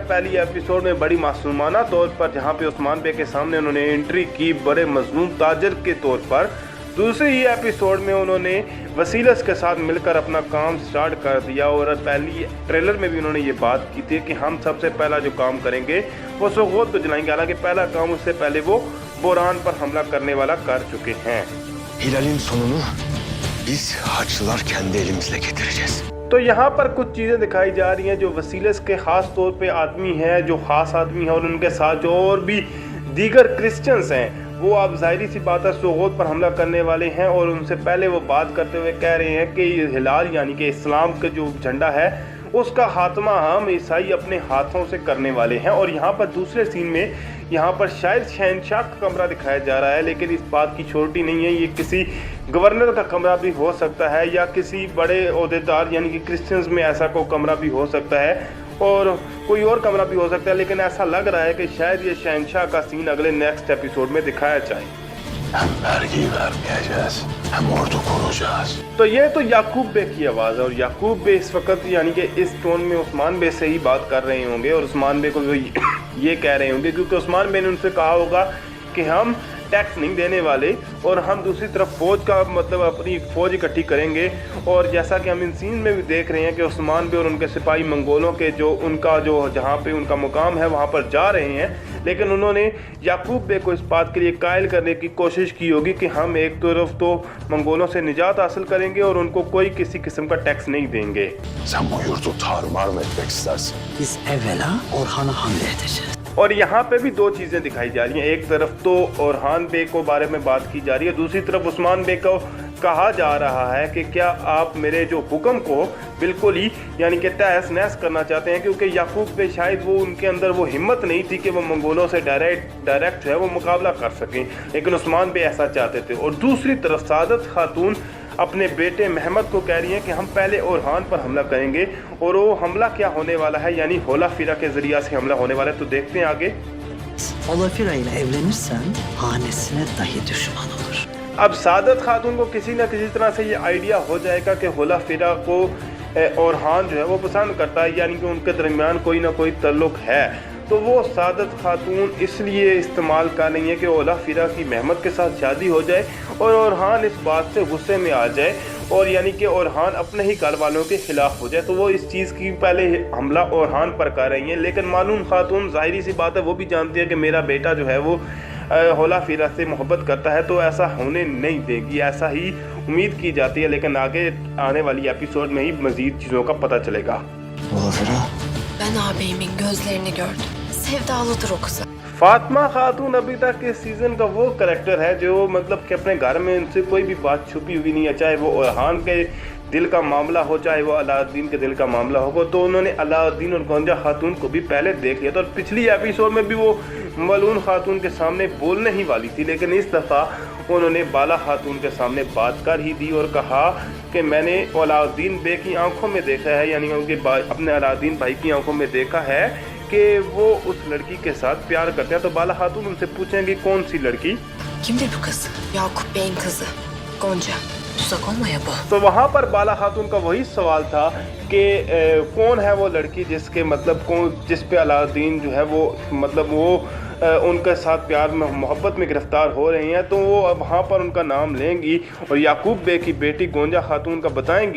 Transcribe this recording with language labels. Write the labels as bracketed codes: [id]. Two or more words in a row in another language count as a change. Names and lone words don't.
[hi] पहली एपिसोड में बड़ी मासूमाना तौर पर जहाँ पे उस्मान बे के सामने उन्होंने एंट्री की बड़े मजलूम ताजिर के तौर पर। दूसरी ही एपिसोड में उन्होंने वसीलस के साथ मिलकर अपना काम स्टार्ट कर दिया और पहली ट्रेलर में भी उन्होंने ये बात की थी कि हम सबसे पहला जो काम करेंगे वो सोगोत को जलाएंगे। हालांकि पहला काम उससे पहले वो बुरान पर हमला करने वाला कर चुके हैं। [tr] Hilal'in sonunu biz Haçlılar kendi elimizle getireceğiz. [hi] तो यहाँ पर कुछ चीज़ें दिखाई जा रही हैं जो वसीलस के ख़ास तौर पे आदमी हैं, जो ख़ास आदमी हैं, और उनके साथ जो और भी दीगर क्रिश्चियंस हैं वो अब ज़ाहिरी सी बात है सोगोत पर हमला करने वाले हैं। और उनसे पहले वो बात करते हुए कह रहे हैं कि हिलाल यानी कि इस्लाम का जो झंडा है उसका खात्मा हम ईसाई अपने हाथों से करने वाले हैं। और यहाँ पर दूसरे सीन में यहाँ पर शायद शहनशाह का कमरा दिखाया जा रहा है, लेकिन इस बात की छोटी नहीं है, ये किसी गवर्नर का कमरा भी हो सकता है या किसी बड़े ओहदेदार यानी कि क्रिश्चियंस में ऐसा कोई कमरा भी हो सकता है और कोई और कमरा भी हो सकता है। लेकिन ऐसा लग रहा है कि शायद ये शहनशाह का सीन अगले [en] next episode [hi] में दिखाया जाए। [tr] Hem vergi vermeyeceğiz, hem ordu kuracağız. [hi] तो ये तो याकूब बे की आवाज़ है और याकूब बे इस वक्त यानी कि इस टोन में उस्मान बे से ही बात कर रहे होंगे और उस्मान बे को ये कह रहे होंगे क्योंकि उस्मान बे ने उनसे कहा होगा कि हम टैक्स नहीं देने वाले और हम दूसरी तरफ फ़ौज का मतलब अपनी फ़ौज इकट्ठी करेंगे। और जैसा कि हम इन सीन में भी देख रहे हैं कि उस्मान बे और उनके सिपाही मंगोलों के जो उनका जो जहाँ पे उनका मुकाम है वहाँ पर जा रहे हैं, लेकिन उन्होंने याकूब बे को इस बात के लिए कायल करने की कोशिश की होगी कि हम एक तरफ तो मंगोलों से निजात हासिल करेंगे और उनको कोई किसी किस्म का टैक्स नहीं देंगे। [tr] Sen bu yurdu tarumar mı etmek istersin? Biz evvela Orhan'a hamle edeceğiz. [hi] और यहाँ पे भी दो चीज़ें दिखाई जा रही हैं। एक तरफ तो ओरहान बे को बारे में बात की जा रही है, दूसरी तरफ उस्मान बे को कहा जा रहा है कि क्या आप मेरे जो हुक्म को बिल्कुल ही यानी कि तहस नहस करना चाहते हैं, क्योंकि याकूब पे शायद वो उनके अंदर वो हिम्मत नहीं थी कि वो मंगोलों से डायरेक्ट जो है वो मुकाबला कर सकें, लेकिन उस्मान बे ऐसा चाहते थे। और दूसरी तरफ सादत खातून अपने बेटे महमद को कह रही हैं कि हम पहले ओरहान पर हमला करेंगे और वो हमला क्या होने वाला है, यानी होला फिरा के ज़रिया से हमला होने वाला है। तो देखते हैं आगे। [tr] Olafira ile evlenirsen hanesine dahi düşman olur. [hi] अब सादत खातून को किसी न किसी तरह से ये आइडिया हो जाएगा कि होला फिरा को ओरहान जो है वो पसंद करता है, यानी कि उनके दरमियान कोई ना कोई तल्लुक़ है। तो वो सादत खातून इसलिए इस्तेमाल कर रही है कि ओला फिरा की महमद के साथ शादी हो जाए और ओरहान इस बात से गुस्से में आ जाए और यानी कि ओरहान अपने ही घर वालों के ख़िलाफ़ हो जाए। तो वो इस चीज़ की पहले हमला ओरहान पर कर रही हैं, लेकिन मालूम खातून ज़ाहिरी सी बात है वो भी जानती है कि मेरा बेटा जो है वो होला फिरा से मोहब्बत करता है, तो ऐसा होने नहीं देगी, ऐसा ही उम्मीद की जाती है। लेकिन आगे आने वाली एपिसोड में ही मज़ीद चीज़ों का पता चलेगा। [tr] Olafira, Ben ağabeyimin gözlerini gördüm. Sevdalıdır o kıza. [hi] फातिमा खातून अभी तक इस सीज़न का वो करैक्टर है जो मतलब कि अपने घर में उनसे कोई भी बात छुपी हुई नहीं है, चाहे वो ओरहान के दिल का मामला हो चाहे वो अलाउद्दीन के दिल का मामला हो। तो उन्होंने अलाउद्दीन और गोंजा खातून को भी पहले देख लिया था और पिछली एपिसोड में भी वो मलून खातून के सामने बोलने ही वाली थी, लेकिन इस दफ़ा उन्होंने बाला खातून के सामने बात कर ही दी और कहा कि मैंने अलाउद्दीन बे की आंखों में देखा है, यानी उनके अपने अलाउद्दीन भाई की आंखों में देखा है कि वो उस लड़की के साथ प्यार करते हैं। तो बाला खातून उनसे पूछेंगे कौन सी लड़की। [tr] Kimdir bu kız? Yakup Bey'in kızı. Gonca. Tuzak olmaya bu. [hi] तो वहाँ पर बाला खातून का वही सवाल था कि कौन है वो लड़की जिसके मतलब जिस पे अलाउद्दीन जो है वो मतलब वो उनके साथ प्यार में मोहब्बत में गिरफ्तार हो रही हैं। तो वो वहाँ पर उनका नाम लेंगी और याकूब बे की बेटी गोंजा खातून का बताएंगी।